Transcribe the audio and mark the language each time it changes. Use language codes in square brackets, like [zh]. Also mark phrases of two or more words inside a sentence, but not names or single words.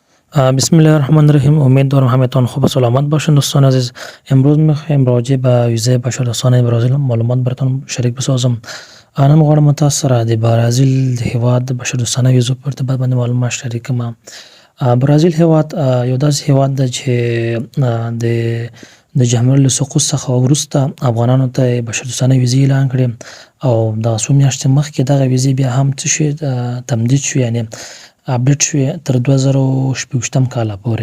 [ar] بسم الله الرحمن الرحیم. [fa] امیدوارم همتان خوب و سلامت باشین دوستان عزیز. امروز میخوایم راجع به ویزای بشردوستانه برازیل معلومات براتون شریک بسازم. [ps] انا غواړم تاسو سره د برازیل د هیواد د بشردوستانه ویزو په ارتباط باندې معلومات شریک کړم. برازیل هیواد یو داسې هیواد ده چې د جمهوریت له سقوط څخه وروسته افغانانو ته بشردوستانه ویزې اعلان کړې او دغه څو میاشتې مخکې دغه ویزې بیا هم څه شوې، تمدید شوې، یعنې اپډیټ شوې تر 2026 کاله پورې.